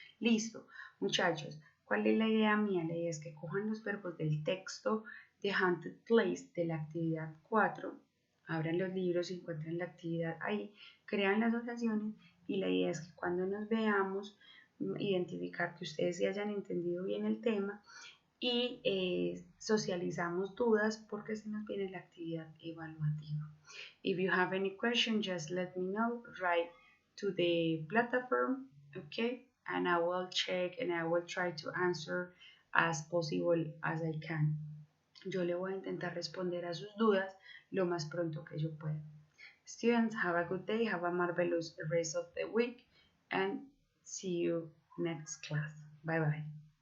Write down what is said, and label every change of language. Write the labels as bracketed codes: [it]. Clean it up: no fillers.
[es] Listo, muchachos, ¿cuál es la idea mía? La idea es que cojan los verbos del texto de Haunted Place de la actividad 4, abran los libros y encuentren la actividad ahí, crean las oraciones y la idea es que cuando nos veamos identificar que ustedes sí hayan entendido bien el tema y socializamos dudas porque se nos viene la actividad evaluativa. [en] If you have any question, just let me know, write to the platform, okay, and I will check and I will try to answer as possible as I can. [es] Yo le voy a intentar responder a sus dudas lo más pronto que yo pueda. [en] Students, have a good day, have a marvelous rest of the week, and see you next class. Bye bye.